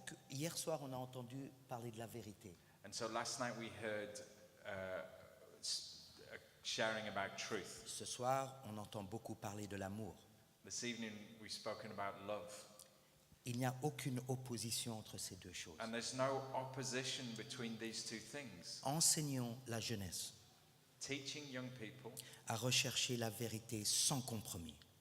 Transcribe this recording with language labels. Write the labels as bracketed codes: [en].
[fr] Hier soir, on a entendu parler de la vérité. [en] And so last night we heard sharing about truth. [fr] Ce soir, on entend beaucoup parler de l'amour. [en] This evening we've spoken about love. [fr] Il n'y a aucune opposition entre ces deux choses. [en] And there's no opposition between these two things. [fr] Enseignons la jeunesse [en] Teaching young people [fr] à rechercher la vérité sans compromis.